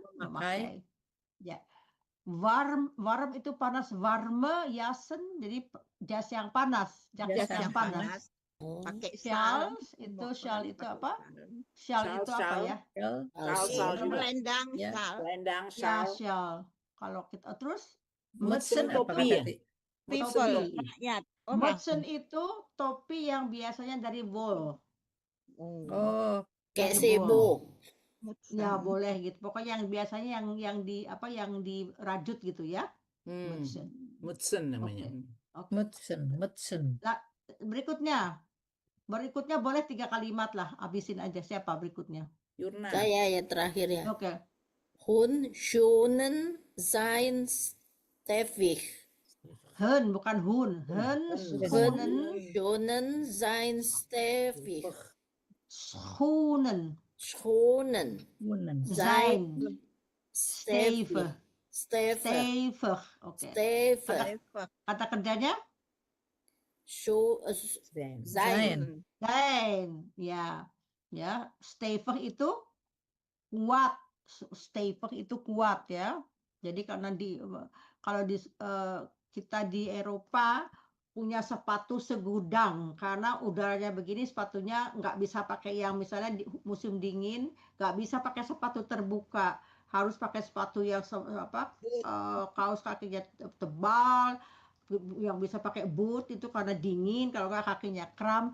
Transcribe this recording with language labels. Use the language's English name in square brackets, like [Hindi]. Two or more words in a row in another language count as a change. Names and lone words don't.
[Indonesian] Memakai. Ya. Warm itu panas, [Dutch] warme jassen, [Indonesian] jadi jas yang panas, jaket Jas yang yang panas. Pakai Shawls itu shawl itu apa? Shawl itu apa Shawl. ya? Shawl juga. Selendang, Ya. shawl. Selendang, Ya, shawl. shawl. Kalau kita terus mutsen apa topi ya? kata [English] People, [Indonesian] Topi. rakyat. mutsen itu topi yang biasanya dari wool. Oh, Kayak Dari wool. sebo. Ya boleh gitu. Pokoknya yang biasanya yang di apa yang dirajut gitu ya. Mutsen. Mutsen namanya. Oke. mutsen. Berikutnya boleh 3 kalimat lah. Habisin aja. Siapa berikutnya? Yurna. Saya ya terakhir ya. Oke. [Dutch] Hun schoenen zijn stevig. [Indonesian] Hun bukan hun. [Dutch] Hun schoenen. Schoenen zijn stevig. Schoenen. Schoenen Zijn. stevig. Stevig. Stevig. Stevig. Oke. Stevig. [Indonesian] Kata kerjanya? [Dutch] Zijn. Zijn. [Indonesian] Ya. Ya. Stevig itu kuat. Stevig itu kuat ya. Jadi karena kalau kita di Eropa punya sepatu segudang karena udaranya begini sepatunya nggak bisa pakai yang misalnya di musim dingin nggak bisa pakai sepatu terbuka, harus pakai sepatu yang kaos kakinya tebal yang bisa pakai boot itu karena dingin, kalau nggak kakinya kram.